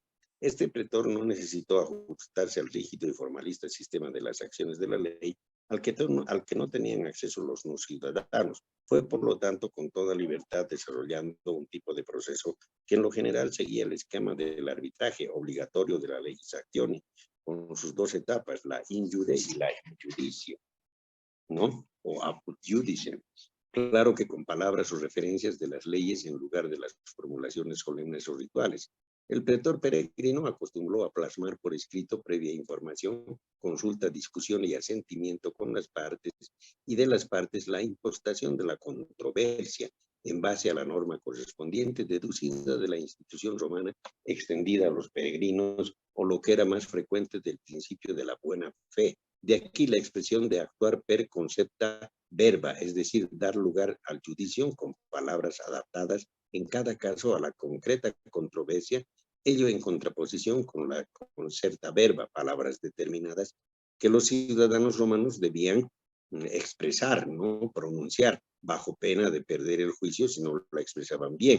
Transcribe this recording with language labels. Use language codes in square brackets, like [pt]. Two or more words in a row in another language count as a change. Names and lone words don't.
[es] Este pretor no necesitó ajustarse al rígido y formalista sistema de las acciones de la ley al que no tenían acceso los no ciudadanos. Fue, por lo tanto, con toda libertad desarrollando un tipo de proceso que en lo general seguía el esquema del arbitraje obligatorio de la [la] legis actioni, [es] con sus dos etapas, la [la] in iure [es] y la [la] in judicio, [es] ¿no? [la] O apud judicem. [es] Claro que con palabras o referencias de las leyes en lugar de las formulaciones solemnes o rituales. El pretor peregrino acostumbró a plasmar por escrito previa información, consulta, discusión y asentimiento con las partes y de las partes la impostación de la controversia en base a la norma correspondiente deducida de la institución romana extendida a los peregrinos o lo que era más frecuente del principio de la buena fe. De aquí la expresión de actuar [la] per concepta verba, [es] es decir, dar lugar al judicio con palabras adaptadas en cada caso a la concreta controversia, ello en contraposición con la [la] concerta verba, [es] palabras determinadas que los ciudadanos romanos debían expresar, no pronunciar, bajo pena de perder el juicio si no la expresaban bien.